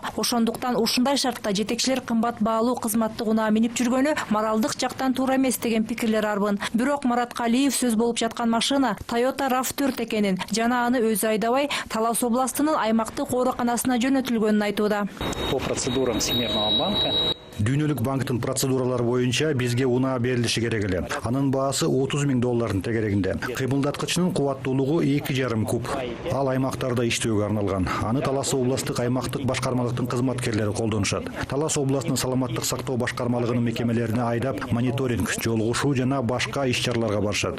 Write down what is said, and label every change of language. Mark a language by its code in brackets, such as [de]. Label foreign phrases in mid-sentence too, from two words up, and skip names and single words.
[ky] Ошондуктан ушундай шартта жетекчилер кымбат баалуу кызматтык унаа минип жүргөнү моралдык жактан туура эмес деген пикирлер арбын. Бирок Марат Калиев сөз болуп жаткан машина Toyota RAV4 экенин жана аны өзү айдабай Талас областынын аймактык ооруканасына жөнөтүлгөнүн айтууда. [ru] По процедурам Всемирного банка. [ky] Дүйнөлүк банктын процедуралары боюнча бизге унаа берилиши керек эле. Анын баасы $30,000 тегерегинде. Кыймылдаткычынын кубаттуулугу 2,5 куб. Ал аймактарда иштөөгө арналган. Аны Талас областык аймактык башкармалыктын кызматкерлери колдонушат. Талас областынын саламаттык сактоо башкармалыгынын мекемелерине айдап мониторинг, жолугушуу жана башка иш-чараларга барышат.